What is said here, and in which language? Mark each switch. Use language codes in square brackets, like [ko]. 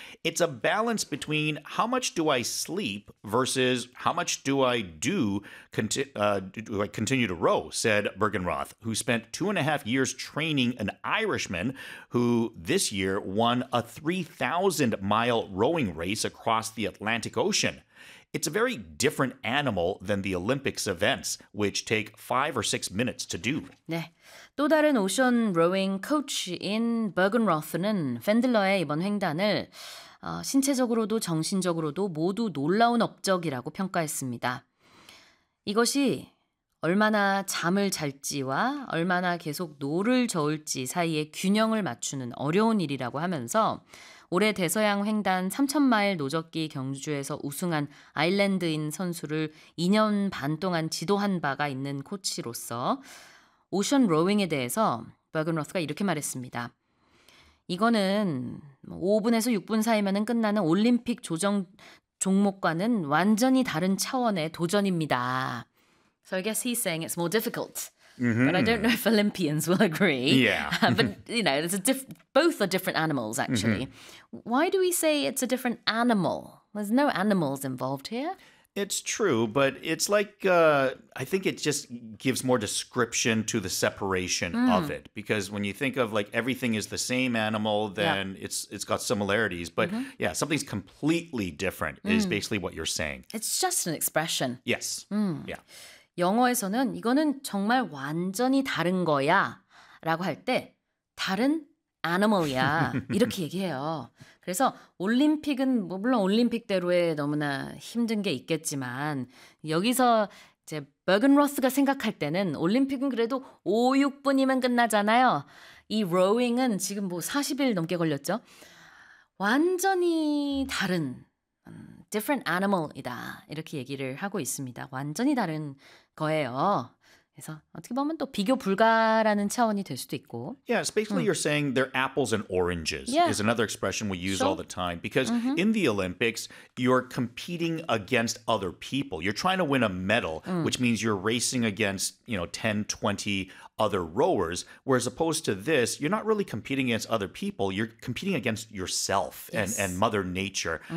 [en] It's a balance between how much do I sleep versus how much do I continue to row, said Bergenroth, who spent 2.5 years training an Irishman who this year won a 3,000-mile rowing race across the Atlantic Ocean. It's a very different animal than the Olympics events, which take 5 or 6 minutes to do. [ko] 네, 또 다른 오션 로잉 코치인 버겐로스는 펜들러의 이번 횡단을 신체적으로도 정신적으로도 모두 놀라운 업적이라고 평가했습니다. 이것이 얼마나 잠을 잘지와 얼마나 계속 노를 저을지 사이의 균형을 맞추는 어려운 일이라고 하면서 올해 대서양 횡단 3,000마일 노적기 경주에서 우승한 아일랜드인 선수를 2년 반 동안 지도한 바가 있는 코치로서 오션 로잉에 대해서 버그너스가 이렇게 말했습니다. 이거는 5분에서 6분 사이면 끝나는 올림픽 조정 종목과는 완전히 다른 차원의 도전입니다. [en] So I guess he's saying it's more difficult. Mm-hmm. But I don't know if Olympians will agree. Yeah. But, you know, it's both are different animals, actually. Mm-hmm. Why do we say it's a different animal? There's no animals involved here. It's true, but it's like, I think it just gives more description to the separation of it. Because when you think of, like, everything is the same animal, then it's got similarities. But, yeah, something's completely different is basically what you're saying. It's just an expression. Yes. Yeah. [ko] 영어에서는 이거는 정말 완전히 다른 거야 라고 할 때 다른 animal이야 이렇게 얘기해요. 그래서 올림픽은 뭐 물론 올림픽대로에 너무나 힘든 게 있겠지만 여기서 이제 버그너스가 생각할 때는 올림픽은 그래도 5, 6분이면 끝나잖아요. 이 로잉은 지금 뭐 40일 넘게 걸렸죠. 완전히 다른 [en] different animal [ko] 이다. 이렇게 얘기를 하고 있습니다. 완전히 다른 거예요. 그래서 어떻게 보면 또 비교 불가라는 차원이 될 수도 있고. [en] Yeah, it's basically you're saying they're apples and oranges is another expression we use all the time. Because in the Olympics, you're competing against other people. You're trying to win a medal, which means you're racing against, you know, 10, 20 other rowers. Whereas opposed to this, you're not really competing against other people. You're competing against yourself and Mother Nature.